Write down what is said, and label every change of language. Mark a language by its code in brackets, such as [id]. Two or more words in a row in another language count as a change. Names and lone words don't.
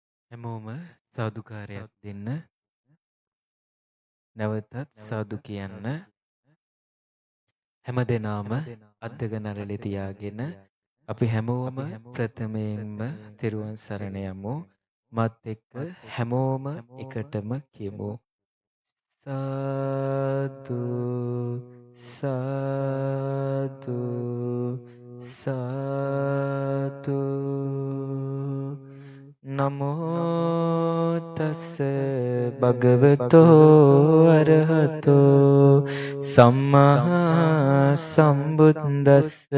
[si] හැමෝම සාදුකාරයක් දෙන්න. නැවතත් සාදු කියන්න. හැමදෙනාම අත් දෙක නරලේ තියාගෙන අපි හැමෝම ප්‍රථමයෙන්ම තෙරුවන් සරණ යමු. මත් එක්ක හැමෝම එකටම කියමු. සාදු සාදු සාදු. [pi] නමෝ තස් භගවතෝ අරහතෝ සම්මා සම්බුද්දස්ස.